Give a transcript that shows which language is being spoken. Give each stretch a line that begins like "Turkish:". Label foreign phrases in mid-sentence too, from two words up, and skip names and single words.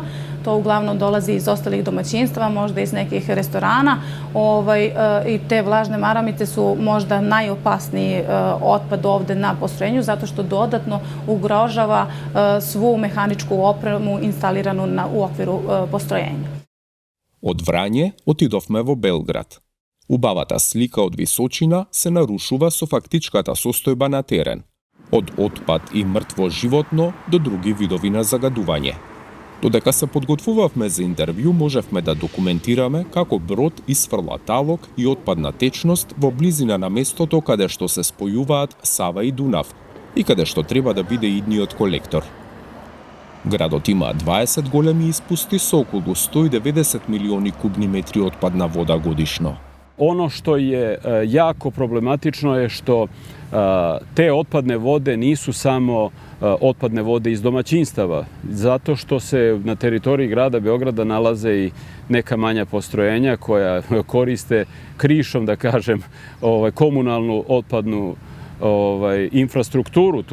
Serbian: To uglavnom dolazi iz ostalih domaćinstva, možda iz nekih restorana. I te vlažne maramice su možda najopasniji otpad ovde na postrojenju, zato što dodatno ugrožava svu mehaničku opremu instaliranu u okviru postrojenja.
Macedonian: Од Врање отидовме во Белград. Убавата слика од височина се нарушува со фактичката состојба на терен. Од отпад и мртво животно до други видови на загадување. Додека се подготвувавме за интервју, можевме да документираме како брод исфрла талок и отпадна течност во близина на местото каде што се спојуваат Сава и Дунав и каде што треба да биде идниот колектор. Градот има 20 големи испусти со околу 190 милиони кубни метри отпадна вода годишно.
Serbian: Ono što je jako problematično je što te otpadne vode nisu samo otpadne vode iz domaćinstava, zato što se na teritoriji grada Beograda nalaze i neka manja postrojenja koja koriste krišom, da kažem, komunalnu otpadnu infrastrukturu.